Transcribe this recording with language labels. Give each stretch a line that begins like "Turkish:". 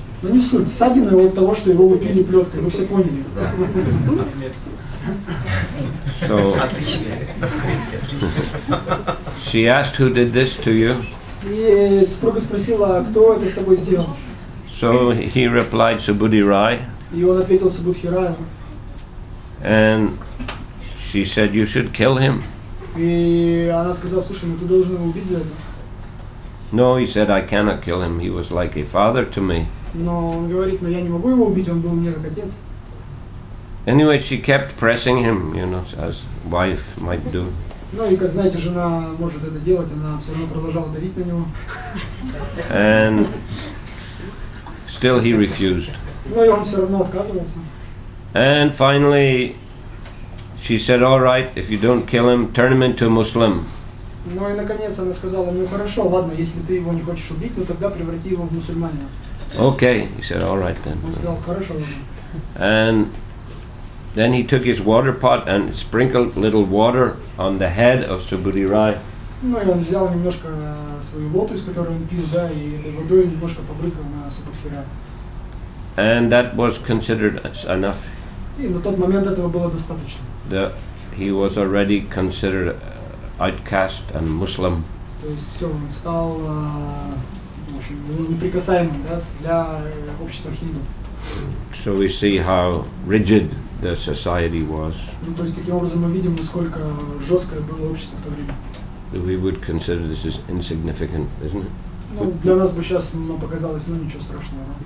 Russian: Ну не суть, ссадины от того, что его лупили плеткой, вы все поняли.
English: So she asked, "Who did this to you?"
Russian: И супруга спросила, кто это с тобой сделал?
English: So he replied, "Subudhi Rai."
Russian: И он ответил Субудхи Раю.
English: And she said, "You should kill him."
Russian: И она сказала, слушай, ну ты должен его убить за это.
English: No, he said, "I cannot kill him. He was like a father to me."
Russian: Но он говорит, но я не могу его убить, он был мне как отец.
English: Anyway, she kept pressing him, you know, as wife might do.
Russian: Ну и как знаете, жена может это делать, она все равно продолжала давить на него.
English: And still he refused.
Russian: Но и он все равно отказывался.
English: And finally, she said, "All right, if you don't kill him, turn him into a Muslim."
Russian: Ну и наконец она сказала, ну хорошо, ладно, если ты его не хочешь убить, ну тогда преврати его в мусульманина.
English: Okay, he said, "All right then."
Russian: Он сказал, хорошо, ладно.
English: And then he took his water pot and sprinkled little water on the head of Subudhi Rai.
Russian: Ну и он взял немножко свою лоту, из которой он пил, да, и этой водой немножко побрызгал на Субудхи Рая.
English: And that was considered as enough.
Russian: И на тот момент этого было достаточно.
English: He was already considered outcast and Muslim.
Russian: То есть все, он стал в общем, неприкасаемым, да, для общества хинду.
English: So we see how rigid the society was.
Russian: Ну, то есть таким образом мы видим, насколько жесткое было общество в то время.
English: We would consider this as insignificant, isn't it?
Russian: Ну, для нас бы сейчас показалось, ну ничего страшного.